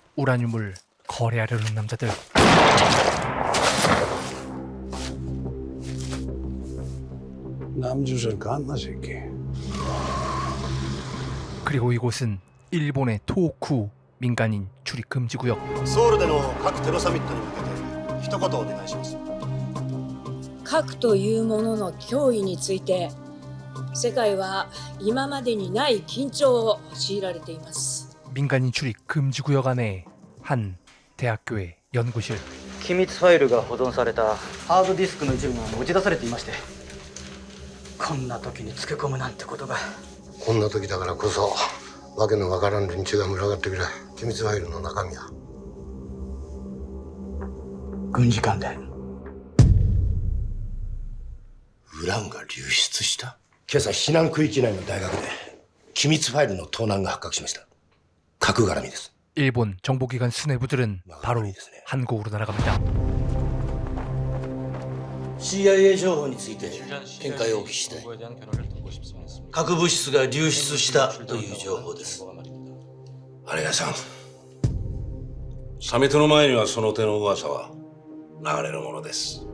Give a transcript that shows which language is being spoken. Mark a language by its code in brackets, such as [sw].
[ko] 우라늄을 거래하려는 남자들. 남주선 갔나 새끼. 그리고 이곳은 일본의 토호쿠 민간인 출입 금지 구역. [ja] ソウルでの各テロサミットに向けて一言お願いします。核というものの脅威について世界は今までにない緊張を強いられています。 [ko] 민간인 출입 금지 구역 안에 한 대학교의 연구실. [ja] 機密ファイルが保存されたハードディスクの一部が持ち出されていまして、こんな時につけ込むなんてことが。こんな時だからこそわけのわからん連中が群がってくれ。機密ファイルの中身は軍事関連。ウランが流出した。今朝避難区域内の大学で機密ファイルの盗難が発覚しました。核絡みです。 [ko] 일본 정보기관 수뇌부들은 바로 한국으로 날아갑니다. [ja] CIA 情報について見解をお聞きしたい。核物質が流出したという情報です。あれがさん。サミットの前にはその手の噂は流れるものです。